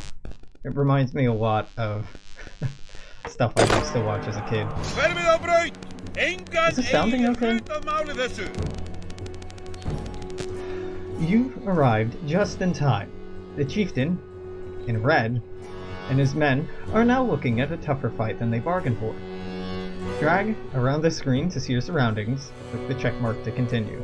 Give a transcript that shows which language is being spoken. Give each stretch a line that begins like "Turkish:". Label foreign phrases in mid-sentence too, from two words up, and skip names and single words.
English: It reminds me a lot of stuff I used to watch as a kid.
Icelandic: Hverfið á braut! Engan
English: Is the sounding
Icelandic: eigin
English: okay?
Icelandic: hlut að máli þessu.
English: You've arrived just in time. The chieftain, in red, and his men are now looking at a tougher fight than they bargained for. Drag around the screen to see your surroundings, click the check mark to continue.